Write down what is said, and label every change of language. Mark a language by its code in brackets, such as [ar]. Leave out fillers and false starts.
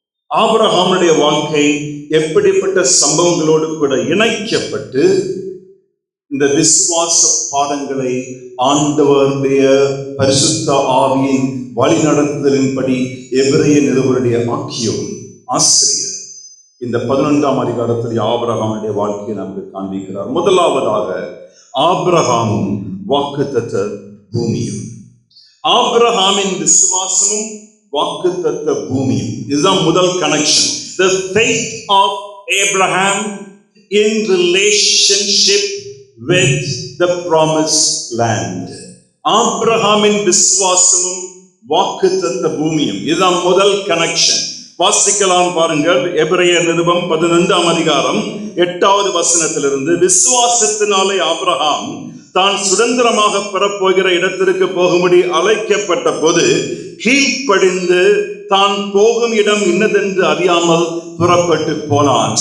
[ta] ஆபிரகாமுடைய வாழ்க்கை எப்படிப்பட்ட சம்பவங்களோடு கூட இணைக்கப்பட்டு இந்த விசுவாச பாடங்களை ஆண்டவருடைய பரிசுத்த ஆவியின் வழி நடத்துதலின்படி எபிரேய நிருபருடைய ஆசிரியர் இந்த 11ஆம் அதிகாரத்தில் ஆபிரகாமுடைய வாழ்க்கையை நமக்கு காண்பிக்கிறார். முதலாவதாக ஆபிரகாமும் வாக்குத்தத்த பூமியும். ஆபிரகாமின் விசுவாசமும் வாக்குத்தத்த பூமியும், இதுதான் முதல் connection. [en] The faith of Abraham in relationship with the promised land. [ta] ஆபிரகாமின் விசுவாசமும் வாக்குத்தத்த பூமியும், இதுதான் முதல் கனெக்ஷன். வாசிக்கலாம் பாருங்கள். எபிரேயர் நிருபம் 11ஆம் அதிகாரம் 8வது வசனத்திலிருந்து, விசுவாசத்தினாலே ஆபிரகாம் தான் சுதந்திரமாக பெறப்போகிற இடத்திற்கு போகும்படி அழைக்கப்பட்ட போது கீழ்ப்படிந்து தான் போகும் இடம் இன்னதென்று அறியாமல் புறப்பட்டு போனான்.